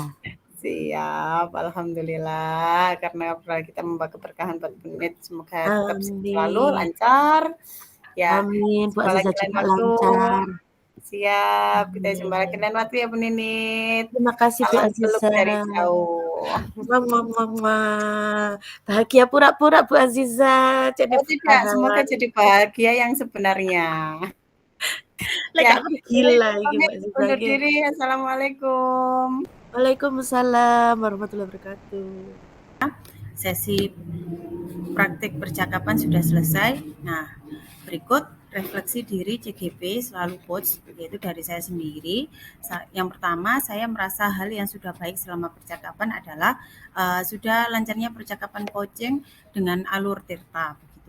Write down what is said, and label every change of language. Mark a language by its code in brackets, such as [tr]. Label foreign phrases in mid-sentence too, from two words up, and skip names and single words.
[id] Siap, alhamdulillah. Karena kita membawa keberkahan buat Bu Nini, semoga tetap selalu Amin. lancar. Ya, Amin, Bu jumpa lagi Aziza lain juga waktu. lancar. Siap, kita jumpa lagi Amin. lain waktu ya Bu Ninit. Terima kasih Bu Salam peluk Aziza. dari jauh. Muah, muah, muah, muah. Bahagia pura-pura Bu Aziza, jadi Oh tidak, semoga bertahan. jadi bahagia yang sebenarnya. Lek Ya, gak ini [jv] gila iki [id] pamit Mbak Aziza undur iki. diri. Assalamualaikum. [ar] Waalaikumsalam warahmatullahi wabarakatuh. [id] Sesi praktik percakapan sudah selesai. Nah, berikut refleksi diri CGP selalu coach, yaitu dari saya sendiri. Yang pertama, saya merasa hal yang sudah baik selama percakapan adalah sudah lancarnya percakapan coaching dengan alur Tirta begitu.